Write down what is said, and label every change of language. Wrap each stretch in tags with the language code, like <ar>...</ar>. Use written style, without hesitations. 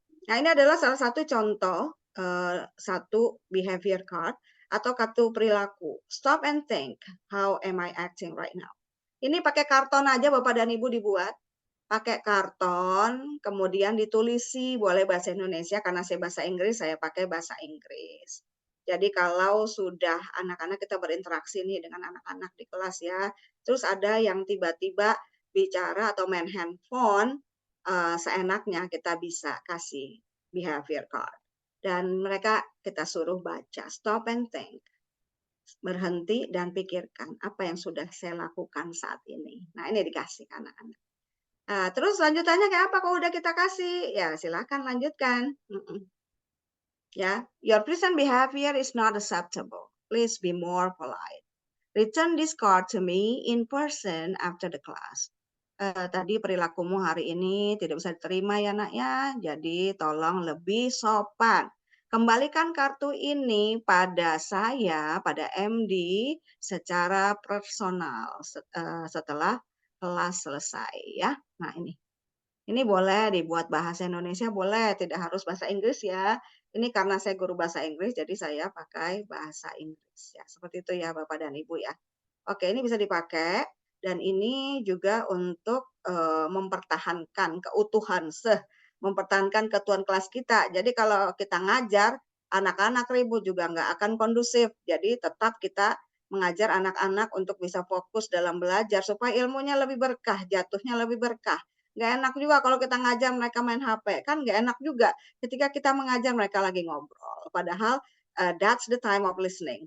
<id>Nah, ini adalah salah satu contoh satu behavior card atau kartu perilaku.</id> <en>Stop and think, how am I acting right now?</en> <id>Ini pakai karton aja Bapak dan Ibu dibuat. Pakai karton, kemudian ditulisi, boleh bahasa Indonesia, karena saya bahasa Inggris, saya pakai bahasa Inggris. Jadi kalau sudah anak-anak kita berinteraksi nih dengan anak-anak di kelas ya, terus ada yang tiba-tiba bicara atau main handphone, seenaknya kita bisa kasih behavior card. Dan mereka kita suruh baca,</id> <en>stop and think.</en> <id>Berhenti dan pikirkan apa yang sudah saya lakukan saat ini. Nah, ini dikasih ke anak-anak. Terus lanjutannya kayak apa kalau udah kita kasih? Ya, silakan lanjutkan.</id> <en>Ya, your present behavior is not acceptable. Please be more polite. Return this card to me in person after the class.</en> <id>Tadi perilakumu hari ini tidak bisa diterima ya nak ya, jadi tolong lebih sopan. Kembalikan kartu ini pada saya, pada MD secara personal setelah kelas selesai ya. Nah, ini boleh dibuat bahasa Indonesia, boleh, tidak harus bahasa Inggris ya. Ini karena saya guru bahasa Inggris, jadi saya pakai bahasa Inggris ya. Seperti itu ya Bapak dan Ibu ya. Oke, ini bisa dipakai dan ini juga untuk mempertahankan keutuhan mempertahankan ketuan kelas kita. Jadi kalau kita ngajar, anak-anak ribut juga nggak akan kondusif. Jadi tetap kita mengajar anak-anak untuk bisa fokus dalam belajar supaya ilmunya lebih berkah, jatuhnya lebih berkah. Nggak enak juga kalau kita ngajar mereka main HP, kan nggak enak juga ketika kita mengajar mereka lagi ngobrol. Padahal</id> <en>that's the time of listening.</en>